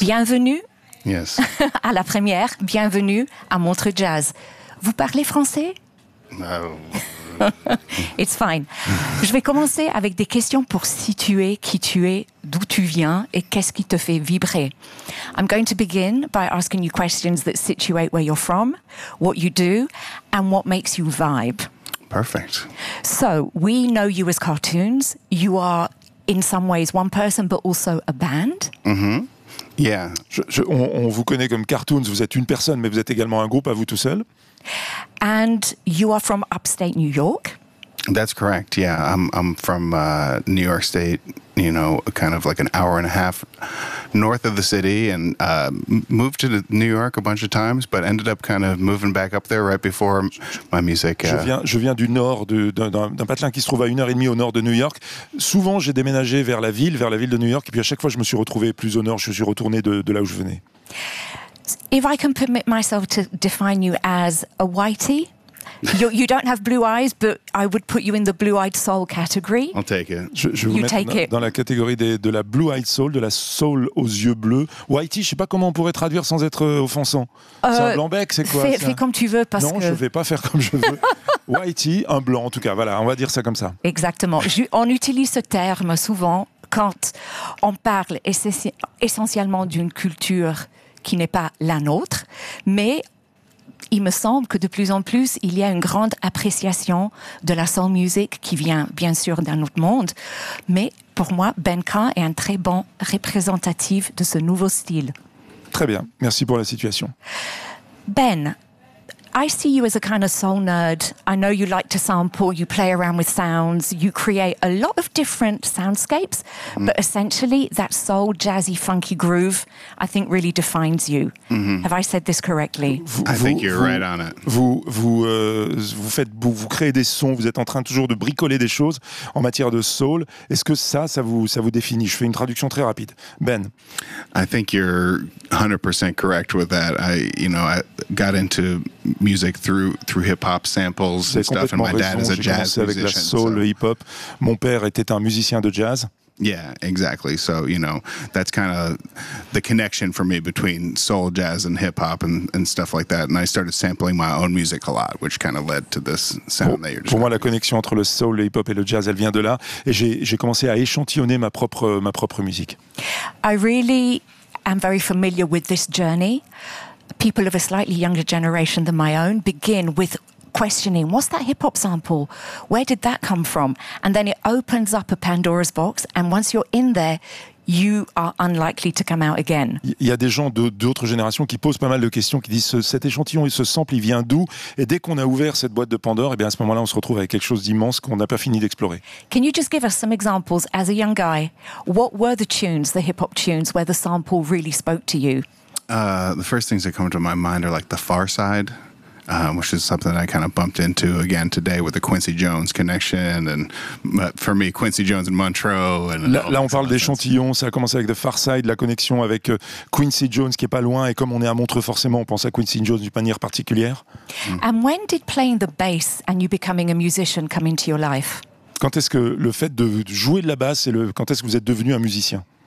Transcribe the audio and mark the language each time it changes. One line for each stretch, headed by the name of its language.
French: Bienvenue
English: yes.
French: à la première, bienvenue à Montreux Jazz. Vous parlez français?
English: No. It's fine.
French: Je vais commencer avec des questions pour situer qui tu es, d'où tu viens et qu'est-ce qui te fait vibrer.
English: I'm going to begin by asking you questions that situate where you're from, what you do and what makes you vibe. Perfect. So, we know you as Cartoons. You are... in some ways, one person, but also a band. Mm-hmm. Yeah.
French: On vous connaît comme Cartoons, vous êtes une personne, mais vous êtes également un groupe à vous tout seul.
English: And you are from upstate New York. That's correct, yeah. I'm from New York State, you know, kind of like an hour and a half north of the city, and moved to New York a bunch of times, but ended up kind of moving back up there right before my music.
French: Je viens du nord, d'un patelin qui se trouve à une heure et demie au nord de New York. Souvent, j'ai déménagé vers la ville de New York, et puis à chaque fois, je me suis retrouvé plus au nord, je suis retourné de là où je venais.
English: If I can permit myself to define you as a whitey, you don't have blue eyes, but I would put you in the blue-eyed soul category. I'll take it.
French: Dans la catégorie de la blue-eyed soul, de la soul aux yeux bleus. Whitey, je ne sais pas comment on pourrait traduire sans être offensant. C'est un blanc-bec, c'est quoi? Fais comme tu veux, parce non, que... Non, je ne vais pas faire comme je veux. Whitey, un blanc, en tout cas, voilà, on va dire ça comme ça. Exactement. On utilise ce terme souvent quand on parle essentiellement d'une culture qui n'est pas la nôtre, mais... il me semble que de plus en plus, il y a une grande appréciation de la soul music qui vient bien sûr d'un autre monde. Mais pour moi, Ben Carr est un très bon représentatif de ce nouveau style. Très bien, merci pour la situation.
English: Ben, I see you as a kind of soul nerd. I know you like to sample, you play around with sounds, you create a lot of different soundscapes, but essentially that soul, jazzy, funky groove, I think really defines you. Mm-hmm. Have I said this correctly? I think you're right on it.
French: Vous créez des sons, vous êtes en train toujours de bricoler des choses en matière de soul. Est-ce que ça vous définit? Je fais une traduction très rapide. Ben.
English: I think you're 100% correct with that. I got into... music through hip-hop samples
French: c'est
English: and stuff, and my
French: raison.
English: Dad is a jazz musician.
French: Avec la soul, so. Le hip-hop. Mon père était un musicien de jazz.
English: Yeah, exactly. So, you know, that's kind of the connection for me between soul, jazz, and hip-hop and stuff like that. And I started sampling my own music a lot, which kind of led to this sound that you're just...
French: Pour moi, la connexion entre le soul, le hip-hop et le jazz, elle vient de là. Et j'ai commencé à échantillonner ma propre musique.
English: I really am very familiar with this journey. People of a slightly younger generation than my own begin with questioning, what's that hip-hop sample? Where did that come from? And then it opens up a Pandora's box, and once you're in there, you are unlikely to come out again.
French: Il y a des gens d'autres générations qui posent pas mal de questions, qui disent cet échantillon et ce sample, il vient d'où? Et dès qu'on a ouvert cette boîte de Pandore, et bien à ce moment-là, on se retrouve avec quelque chose d'immense qu'on n'a pas fini d'explorer.
English: Can you just give us some examples, as a young guy, what were the tunes, the hip-hop tunes, where the sample really spoke to you? The first things that come to my mind are like The Far Side, which is something I kind of bumped into again today with the Quincy Jones connection. And for me, Quincy Jones and Montreux.
French: Là, on parle d'échantillons. Ça a commencé avec The Far Side, la connexion avec Quincy Jones qui est pas loin. Et comme on est à Montreux, forcément, on pense à Quincy Jones d'une manière particulière.
English: And when did playing the bass and you becoming a musician come into your life?
French: Quand est-ce que le fait de jouer de la basse et quand est-ce que vous êtes devenu un musicien?